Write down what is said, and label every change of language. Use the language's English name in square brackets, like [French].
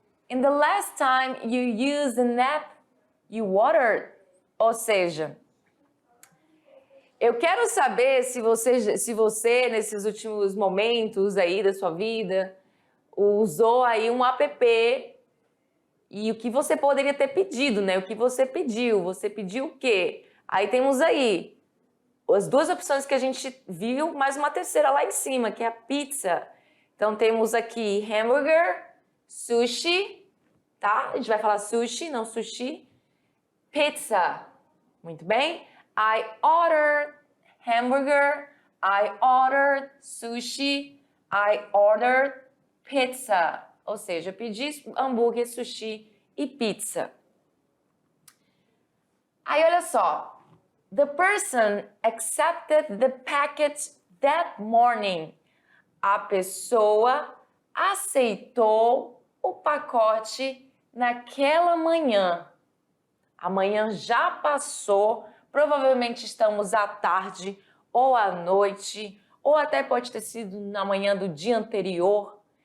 [English] In the last time you used an app, you watered? [Portuguese] Ou seja, eu quero saber se você, nesses últimos momentos aí da sua vida, usou aí um app e o que você poderia ter pedido, né? O que você pediu o quê? Aí temos aí as duas opções que a gente viu, mais uma terceira lá em cima, que é a pizza. Então temos aqui hambúrguer, sushi, tá? A gente vai falar sushi, não sushi. Pizza. Muito bem. [English] I ordered hamburger, I ordered sushi, I ordered pizza. [Portuguese] Ou seja, eu pedi hambúrguer, sushi e pizza. Aí olha só. [English] The person accepted the package that morning. [Portuguese] A pessoa aceitou o pacote naquela manhã. A manhã já passou, provavelmente estamos à tarde ou à noite, ou até pode ter sido na manhã do dia anterior.